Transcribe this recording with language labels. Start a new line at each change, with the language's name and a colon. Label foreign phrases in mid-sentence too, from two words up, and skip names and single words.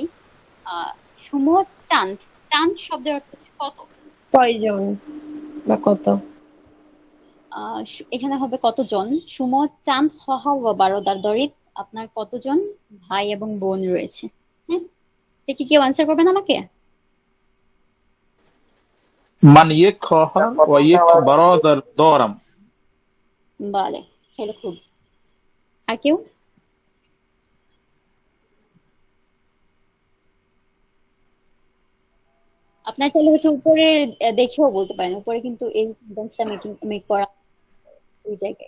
Persian: شما چند,
Bangla: চাঁদ শব্দের অর্থ হচ্ছে কত। কয়জন বা কত? এখানে হবে কতজন।
Persian: شما چند خواهر و برادر دارید,
Bangla: আপনার কতজন ভাই এবং বোন রয়েছে। হ্যাঁ, দেখি কেউ আনসার করবেন আমাকে।
Persian: من یک خواهر و یک برادر دارم. بله خیلی خوب.
Bangla: আর কেউ? আপনার চাইলে হচ্ছে উপরে দেখেও বলতে পারেন। উপরে কিন্তু এই সেন্টেন্সটা মেক করা ওই জায়গায়।